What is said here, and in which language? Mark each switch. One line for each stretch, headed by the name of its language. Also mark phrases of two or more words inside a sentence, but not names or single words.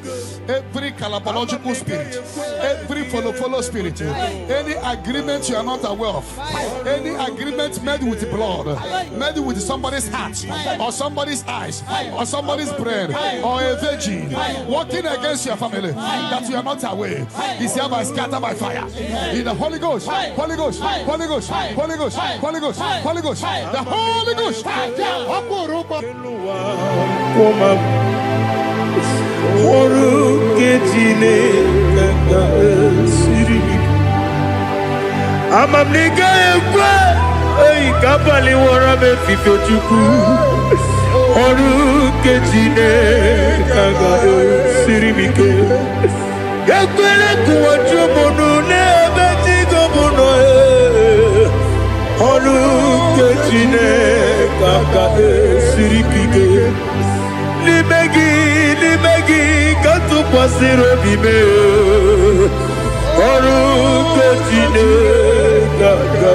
English: Every calabological spirit, every follow spirit, any agreement you are not aware of, any agreement made with blood, made with somebody's heart, or somebody's eyes, or somebody's brain, or a virgin, working against your family that you are not aware, is hereby scattered by fire. In the Holy Ghost, Holy Ghost, Holy Ghost, Holy Ghost, Holy Ghost, Holy Ghost, the Holy Ghost. Amamnika ekwe ei kapali wora me fifo chuku oru kejine kaga sirimike ekwele kuwacho bono ne betigo bono oru kejine kaga siripike Libegi katu pasiro bime oru kejine kaga